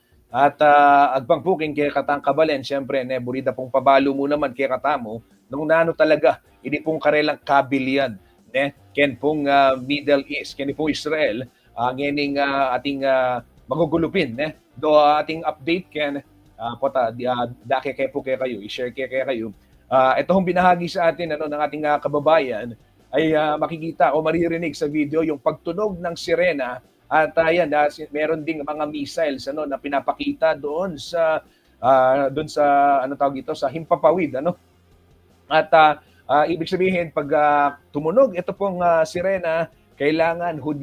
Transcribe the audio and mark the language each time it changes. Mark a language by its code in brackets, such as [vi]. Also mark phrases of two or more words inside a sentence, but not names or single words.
[pam] At agbang puking kaya katang kabalen, siyempre, burida pong pabalo mo naman kaya katamo, nung nano talaga, ini pong karelang kabilyan, ken pong Middle East, ken pong Israel, ngayon ating magugulupin, do ating update ken dake kay po kayo, i-share kay kayo. [tl] Ito hong binahagi sa atin ng ating kababayan ay makikita o maririnig sa video yung pagtunog ng sirena at meron ding mga missiles na pinapakita doon sa sa Himpapawid At ibig sabihin pag tumunog ito pong sirena, kailangan hudyat 'yon.